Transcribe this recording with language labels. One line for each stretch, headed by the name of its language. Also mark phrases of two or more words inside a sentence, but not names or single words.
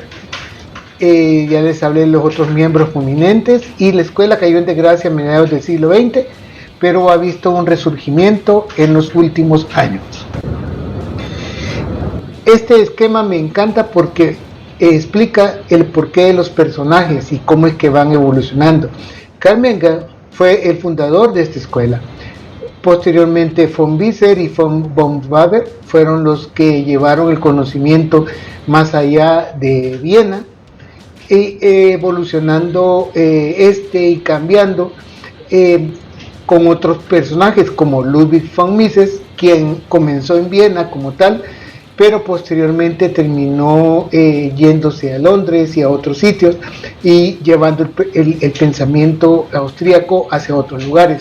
Spanish: Ya les hablé de los otros miembros prominentes, y la escuela cayó en desgracia a mediados del siglo XX, pero ha visto un resurgimiento en los últimos años. Este esquema me encanta porque explica el porqué de los personajes y cómo es que van evolucionando. Karl Menger fue el fundador de esta escuela. Posteriormente von Wieser y von Bamberg fueron los que llevaron el conocimiento más allá de Viena, evolucionando y cambiando con otros personajes como Ludwig von Mises, quien comenzó en Viena como tal pero posteriormente terminó yéndose a Londres y a otros sitios y llevando el pensamiento austríaco hacia otros lugares.